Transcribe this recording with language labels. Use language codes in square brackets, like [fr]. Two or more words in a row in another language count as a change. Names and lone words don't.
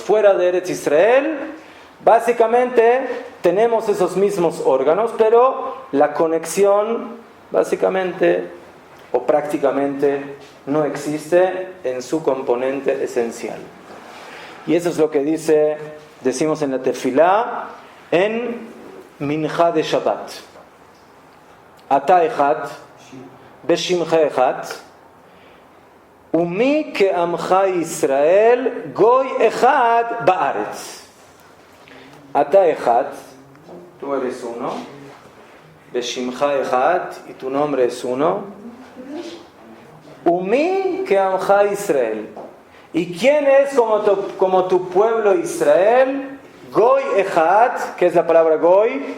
[es] Fuera de Eretz Israel, básicamente tenemos esos mismos órganos, pero la conexión básicamente o prácticamente no existe en su componente esencial. Y eso es lo que decimos en la tefilá en Mincha de Shabbat. [he] אתה אחד ושמך אחד ומי כעמך ישראל גוי אחד בארץ. אתה אחד, [es] tú eres uno, [he] ושמך אחד, [es] y tu nombre es uno. [he] ומי כעמך ישראל. [es] ¿Y quién es como tu pueblo Israel? [he] גוי אחד, [es] ¿qué es la palabra goy?